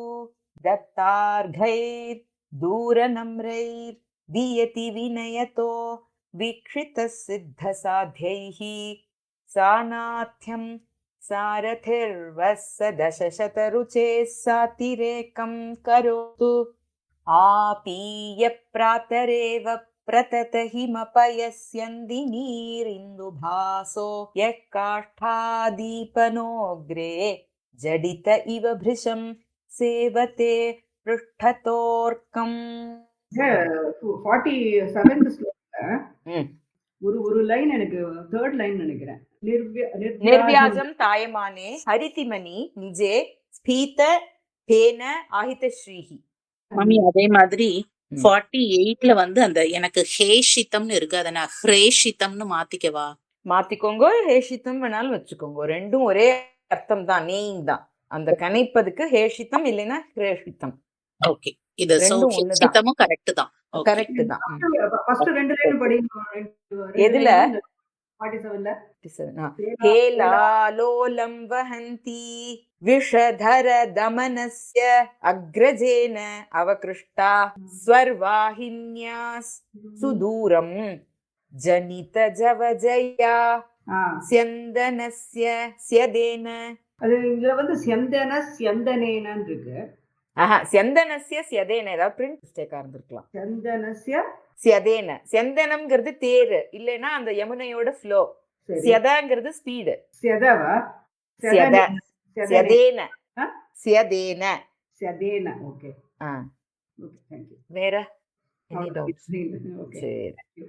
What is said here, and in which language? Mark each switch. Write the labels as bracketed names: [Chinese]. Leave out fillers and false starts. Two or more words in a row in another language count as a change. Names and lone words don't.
[Sanskrit] दत्तार्घैर्दूरनम्रैर् दीयति विनयतो वीक्षितः सिद्धसाध्यैः सानाथ्यं सारथिर्वस्य दशशतरुचेः सातिरेकं करोतु आपीय प्रातरेव प्रतत हिमपयस्यन्दिनीरिन्दुभासो यः काष्ठादीपनोऽग्रे जडित इव भृशं सेवते पृष्ठतोऽर्कम्. [Tamil] 47th ஸ்லோகத்துல ஒரு லைன் எனக்கு தேர்ட் லைன் நினைக்கிறேன். [Sanskrit] निर्व्याजम् दायमाने हरिदिमणि निजे स्फीत फेन आहित श्रीः. [Tamil] மாமி அதே மாதிரி 48ல வந்து அந்த எனக்கு ஹேஷிதம்னு இருக்கு, அதை நான் ஹ்ரேஷிதம்னு மாத்திக்கவா? மாத்திக்கோங்க, ஹேஷிதம் வேணாலும் வச்சுக்கோங்க, ரெண்டும் ஒரே அர்த்தம் தான், நேயிங் தான். அந்த கணைப்பதுக்கு ஹேஷிதம் இல்லைன்னா ஹ்ரேஷிதம். ஓகே, இது ஹேஷிதமும் கரெக்ட் தான். கரெக்ட் தான். ஃபர்ஸ்ட் ரெண்டு லைன் படிங்க. எதுல? 47ல [Sanskrit] हेलालोलं वहन्ती विषधर दमनस्य अग्रजेन अवकृष्टा स्वर्वाहिन्या सुदूरं जनित जवजया स्यन्दनस्य स्यदेन. [Tamil] அது இதுல வந்து ஸ்யந்தனேனன்னு இருக்கு. [Sanskrit] स्यन्दनस्य स्यदेन, [Tamil] ஏதாவது [English] print mistake [Tamil] இருந்திருக்கலாம். ஸ்யந்தனஸ்ய ஸ்யதேன, ஸ்யந்தனம்ங்கிறது தேரு, இல்லைன்னா அந்த யமுனையோட ஃப்ளோ. ஸ்யதங்கிறது ஸ்பீடு. [Sanskrit] स्यदेन स्यदेन. [Tamil] ஓகே, ஆ ஓகே, [English] thank you. [Tamil] வேற [English] any doubts? [Tamil] ஓகே, சரி.